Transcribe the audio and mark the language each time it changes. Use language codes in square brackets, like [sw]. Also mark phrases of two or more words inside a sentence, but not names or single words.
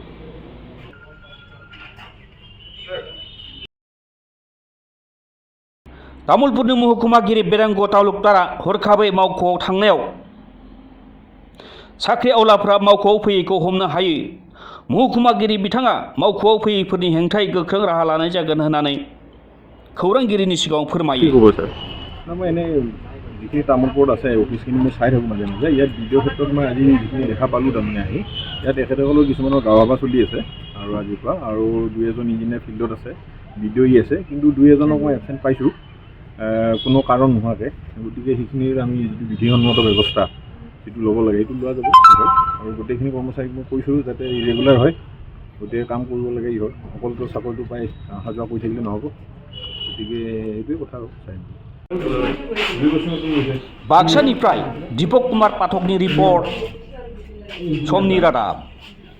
[brx] तामुलपुरनि महकुमागिरि बेरांग तालुकदारा हरखाबै मावख'आव थांनायाव साख्रि आवलाफ्रा मावख'आव फैयैखौ हमनो हायो। महकुमागिरि बिथाङा मावख'आव फैयैफोरनि हेंथायै गोख्रों राहा लानाय जागोन होननानै खौरांगिरिनि सिगाङाव फोरमायो। [as] যিখিনি তামোলপুৰত আছে অফিচখিনি মই চাই থাকোঁ মাজে মাজে। ইয়াত ভিডিঅ' ক্ষেত্ৰত মই আজি যিখিনি দেখা পালোঁ তাৰমানে আহি ইয়াত তেখেতসকলৰ কিছুমানৰ গাঁও সভা চলি আছে আৰু আজিৰ পৰা আৰু 2-এজন ইঞ্জিনিয়াৰ ফিল্ডত আছে, ভিডিঅ' আছে, কিন্তু 2-এজনক মই এবচেণ্ট পাইছোঁ কোনো কাৰণ নোহোৱাকৈ। গতিকে সেইখিনিৰ আমি যিটো বিধিসন্মত ব্যৱস্থা যিটো ল'ব লাগে সেইটো লোৱা যাব আৰু গোটেইখিনি কৰ্মচাৰীক মই কৈছোঁ যাতে ইৰেগুলাৰ হয়, গোটেই কাম কৰিব লাগে। ইহঁত অকলতো চাকৰিটো পাই অহা যোৱা কৰি থাকিলে নহ'ব। গতিকে এইটোৱে কথা আৰু চাই [brx] बाक्सानिफ्राय दीपक कुमार पाठकनि रिपर्ट समनि रादाब।